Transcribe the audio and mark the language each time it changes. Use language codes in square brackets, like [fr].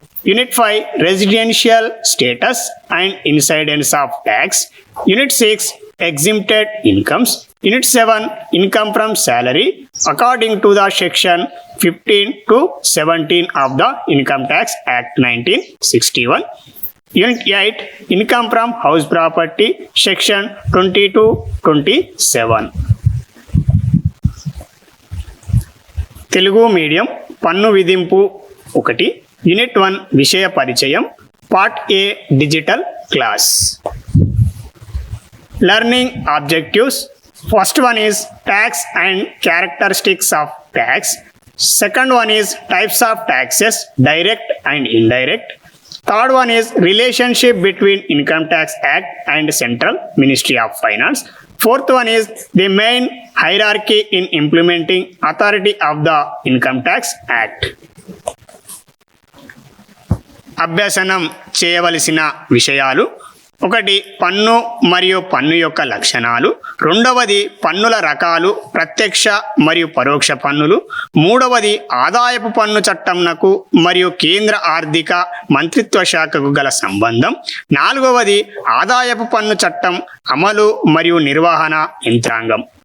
[en] Unit 5 residential status and incidence of tax, unit 6 exempted incomes, unit 7 income from salary according to the section 15 to 17 of the Income Tax Act 1961, unit 8 income from house property section 20 to 27. [te] Telugu medium పన్ను విధింపు 1 unit 1 విషయ పరిచయం part ఏ digital class. [en] Learning objectives. First one is tax and characteristics of tax. Second one is types of taxes, direct and indirect. Third one is relationship between Income Tax Act and Central Ministry of Finance. Fourth one is the main hierarchy in implementing authority of the Income Tax Act. [te] అభ్యసనం చేయవలసిన విషయాలు: 1 పన్ను మరియు పన్ను యొక్క లక్షణాలు, 2వది పన్నుల రకాలు ప్రత్యక్ష మరియు పరోక్ష పన్నులు, 3వది ఆదాయపు పన్ను చట్టంనకు మరియు కేంద్ర ఆర్థిక మంత్రిత్వ శాఖకు గల సంబంధం, 4వది ఆదాయపు పన్ను చట్టం అమలు మరియు నిర్వహణ యంత్రాంగం.